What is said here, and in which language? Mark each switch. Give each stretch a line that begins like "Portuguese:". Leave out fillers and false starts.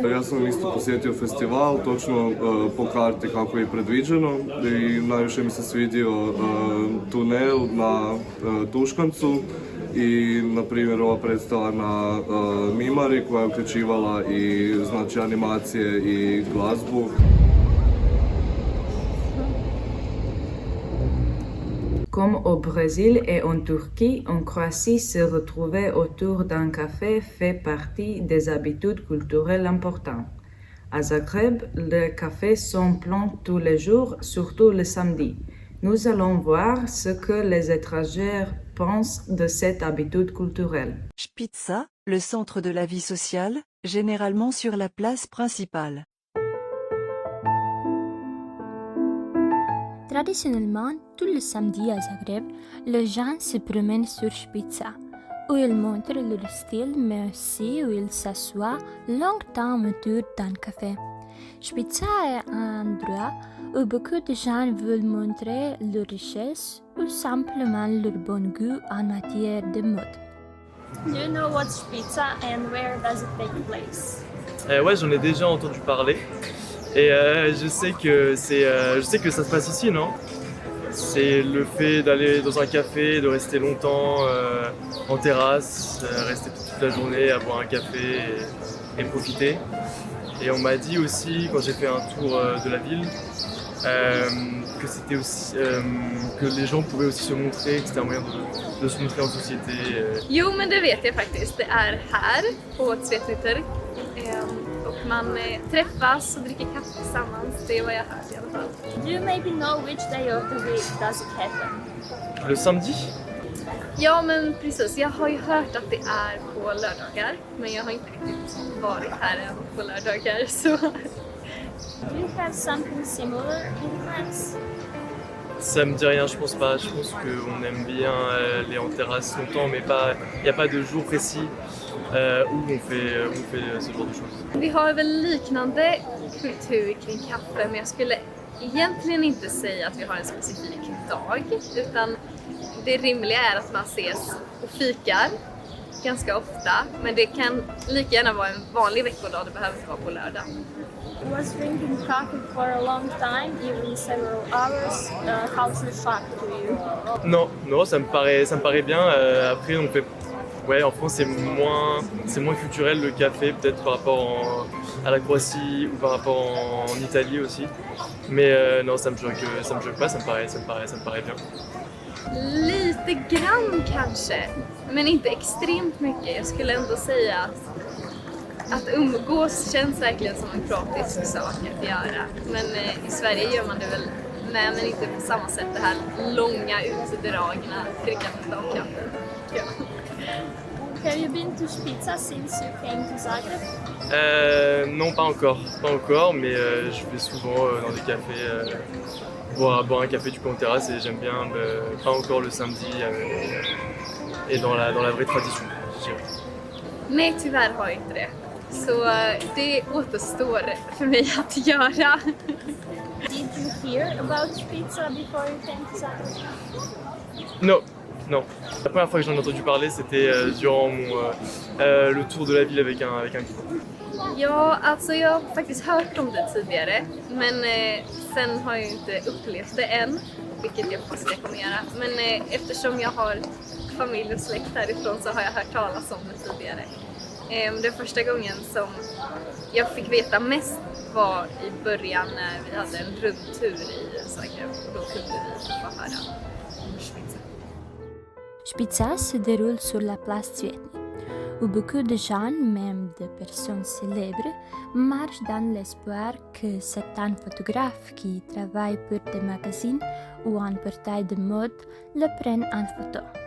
Croatian: Ja sam isto posjetio festival, točno po karti kako je predviđeno i najviše mi se svidio tunel na Tuškancu i na primjer ova predstava na Mimari koja je uključivala i znači animacije i glazbu.
French: Comme au Brésil et en Turquie, en Croatie, se retrouver autour d'un café fait partie des habitudes culturelles importantes. À Zagreb, les cafés sont pleins tous les jours, surtout le samedi. Nous allons voir ce que les étrangers pensent de cette habitude culturelle. Špica, le centre de la vie sociale, généralement sur la place principale. Traditionnellement, tout le samedi à Zagreb, les gens se promènent sur Špica, où ils montrent leur style, mais aussi où ils s'assoient longtemps autour d'un café. Špica est un endroit où beaucoup de gens veulent montrer leur richesse ou simplement leur bon goût en matière de mode.
English: Do you know what's Špica and where does it take place?
French: Ouais, j'en ai déjà entendu parler. Et je sais que ça se passe ici, non? C'est le fait d'aller dans un café, de rester longtemps en terrasse, rester toute la journée à boire un café et profiter. Et on m'a dit aussi, quand j'ai fait un tour de la ville, que c'était aussi que les gens pouvaient aussi se montrer, que c'était un moyen de se montrer en société.
Swedish: Jo, men det vet jag faktiskt. Det är här på Cvetnytorg. Och man träffas och dricker kaffe tillsammans. Det är vad jag har hört i alla fall.
English: You maybe know which day of the week does it happen?
French: Le samedi?
Swedish: Ja, men precis. Jag har ju hört att det är på lördagar, men jag har inte riktigt varit här än på lördagar, så...
English: Do you have something similar in France?
French: Ça me dit rien, je pense pas. Je pense qu'on aime bien aller en terrasse longtemps, mais il n'y a pas de jour précis où on fait ce genre de choses.
Swedish: Vi har väl liknande kultur kring kaffe, men jag skulle egentligen inte säga att vi har en specifik dag, utan det rimliga är att man ses och fikar ganska ofta, men det kan lika gärna vara en vanlig veckodag, det behöver inte vara på lördag.
English: Was drinking coffee for a long time, even several hours. How's the fact to you?
French: Non, ça me paraît bien. Après, on fait, ouais, en France c'est moins culturel le café, peut-être par rapport à la Croatie ou par rapport en Italie aussi. Mais non, ça me choque pas, ça me paraît bien.
Swedish: Lite grann kanske, men inte extremt mycket. Jag skulle ändå säga att umgås känns verkligen som en kroatisk sak att göra. Men i Sverige gör man det väl med, men inte på samma sätt, det här långa utdragna drickandet av kaffe. Ja.
English: Have you been to Spica since you came to Zagreb?
French: Non, pas encore, mais je vais souvent dans des cafés boire un café du coup en terrasse et j'aime bien, pas encore le samedi et dans la vraie tradition, je dirais.
Swedish: Nej, tyvärr har jag inte det. Så det återstår för mig att göra.
English: Did you hear about Spica before you came to Zagreb?
French: Non. La première fois que j'en ai entendu parler, c'était durant le tour de la ville avec un guide.
Swedish: Ja, alltså jag har faktiskt hört om det tidigare, men sen har jag inte upplevt det än, vilket jag hoppas jag kommer göra. Men eftersom jag har familj och släkt härifrån så har jag hört talas om det tidigare. Den första gången som jag fick veta mest var i början när vi hade en rundtur i Zagreb och då kunde vi få höra om Spica.
French: Spica se déroule sur la place Cvetny, où beaucoup de gens, même des personnes célèbres, marchent dans l'espoir que certains photographes qui travaillent pour des magazines ou un portail de mode le prennent en photo.